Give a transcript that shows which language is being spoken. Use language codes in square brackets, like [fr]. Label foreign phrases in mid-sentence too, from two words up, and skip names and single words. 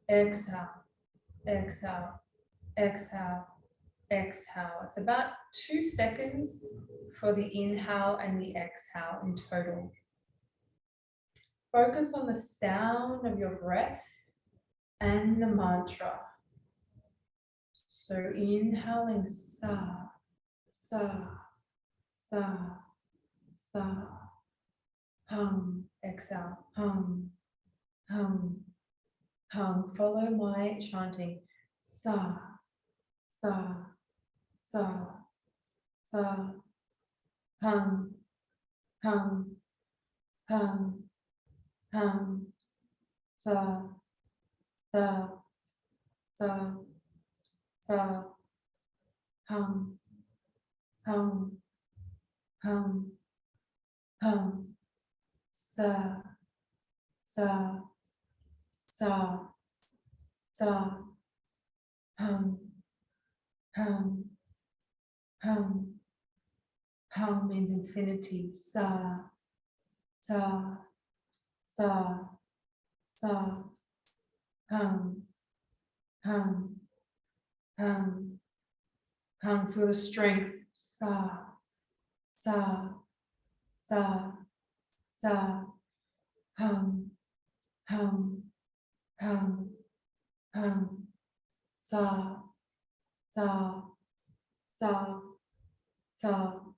[en] Exhale, exhale, exhale, exhale. It's about 2 seconds for the inhale and the exhale in total. Focus on the sound of your breath and the mantra. So inhaling [sa] sa, sa, sa, sa, hum, exhale, hum, hum, hum. [en] Follow my chanting. [sa] Sa, sa, sa, sa, hum, hum, hum, hum, sa, sa, sa, sa, hum, hum, hum, hum, sa, sa, sa, sa, hum, hum, hum. [en] Hum means infinity. [sa] Sa, sa, sa, sa, hum, hum, hum, hum. [en] Feel the strength. [sa] Sa, sa, sa, sa, hum, hum, hum, hum, sa, sa, sa, sa,